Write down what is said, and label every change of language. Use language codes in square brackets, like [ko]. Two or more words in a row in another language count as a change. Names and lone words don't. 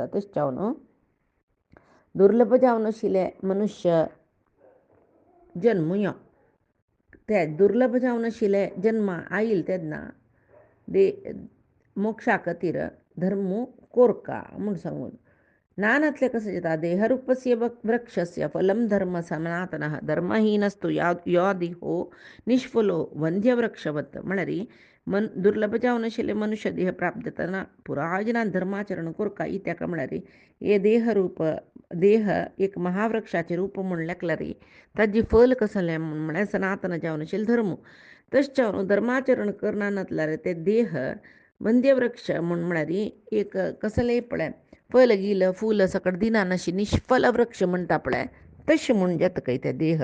[kok] तशें जावन दुर्लभ जावन आशिल्ले मनुष्य जन्म यो ते दुर्लभ जावन आशिल्ले जन्म आयल तेन्ना मोक्षा खातीर धर्म कोरका म्हूण सांगून. नानातले कसं जाता [sa] देहरूपस्य वृक्षस्य फलम धर्म सनातनः धर्महीनस्तु यो देहो निष्फलो वंध्यवृक्षवत. [kok] म्हळ्यार दुर्लभ जावन आशिल्ले मनुष्य देह प्राप्त जातना पुरायजनान धर्माचरण कोरका ही ताका म्हळ्यार हे देह एक महावृक्षाचे रूप म्हूण लेखल्यार ताजी फल कसलें म्हळ्यार सनातन जावन आशिल्ले धर्म. तशें जावन धर्माचरण करना नातल्यार ते देह वंध्यवृक्ष म्हूण म्हळ्यार एक कसलेय पळय फल गिल फूल सकट दिना नशी निष्फल वृक्ष म्हणटा पळय तशी म्हूण जाता खंय ते देह.